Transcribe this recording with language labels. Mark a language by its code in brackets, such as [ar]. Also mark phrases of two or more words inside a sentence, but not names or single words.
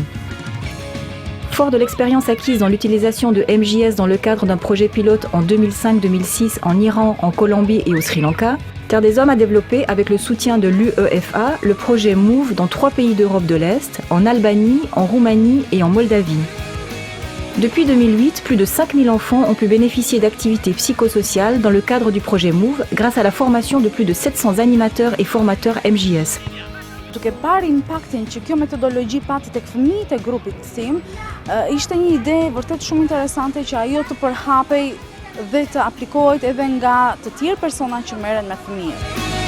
[fr] Fort de l'expérience acquise dans l'utilisation de MJS dans le cadre d'un projet pilote en 2005-2006 en Iran, en Colombie et au Sri Lanka, Terre des Hommes a développé, avec le soutien de l'UEFA, le projet MOVE dans 3 pays d'Europe de l'Est, en Albanie, en Roumanie et en Moldavie. Depuis 2008, plus de 5000 enfants ont pu bénéficier d'activités psychosociales dans le cadre du projet MOVE grâce à la formation de plus de 700 animateurs et formateurs MJS. [sq] Duke parë impaktin që kjo metodologji pati tek fëmijët e grupit tim, ishte një ide vërtet shumë interesante që ajo të përhapej dhe të aplikohet edhe nga të tjerë persona që merren me fëmijët.